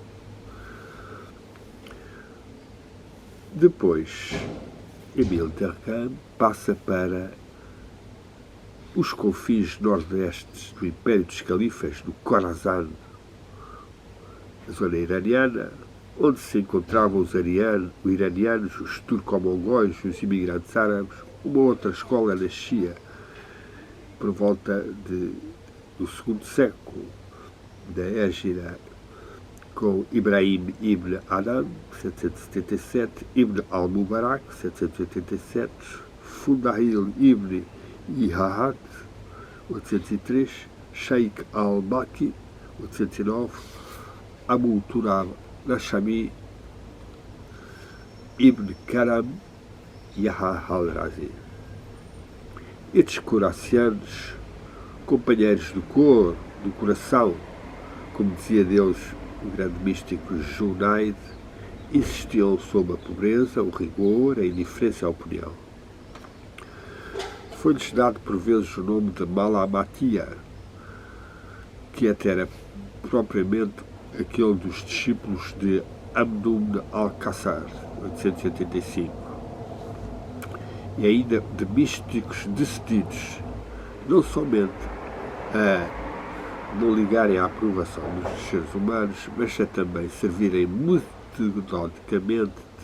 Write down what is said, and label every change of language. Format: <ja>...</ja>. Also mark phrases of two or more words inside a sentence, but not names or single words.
<pt>Depois, Emile Durkheim passa para os confins nordestes do Império dos Califas, do Khorasan, a zona iraniana, onde se encontravam os iranianos, os turco-mongóis, os imigrantes árabes. Uma outra escola nascia por volta do segundo século da Hégira, com Ibrahim ibn Adam, 777, Ibn al-Mubarak, 787, Fundahil ibn Ihahat, 803, Sheikh al-Baqi, 809, Abu Turab Nashami, Ibn Karam, Yaha al-Razi. Estes coracianos, companheiros do cor, do coração, como dizia Deus o grande místico Junaid, insistiam sobre a pobreza, o rigor, a indiferença à opinião. Foi-lhes dado por vezes o nome de Malamatia, que até era propriamente aquele dos discípulos de Amdun al-Qassar, 885, e ainda de místicos decididos, não somente a não ligarem à aprovação dos seres humanos, mas a também servirem metodicamente</pt>